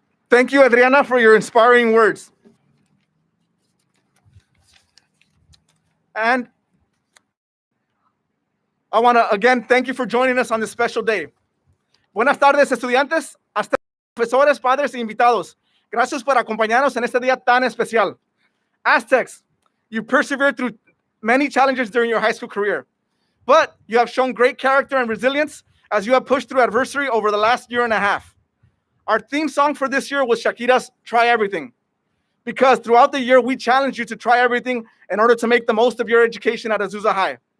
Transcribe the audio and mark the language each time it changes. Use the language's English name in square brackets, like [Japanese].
[English] Thank you, Adriana, for your inspiring words. And I want to again thank you for joining us on this special day. [Spanish] Buenas tardes, estudiantes, hasta profesores, padres y invitados. Gracias por acompañarnos en este día tan especial. [English] Aztecs, you persevered through many challenges during your high school career, but you have shown great character and resilience as you have pushed through adversity over the last year and a half. Our theme song for this year was Shakira's Try Everything, because throughout the year, we challenged you to try everything in order to make the most of your education at Azusa High.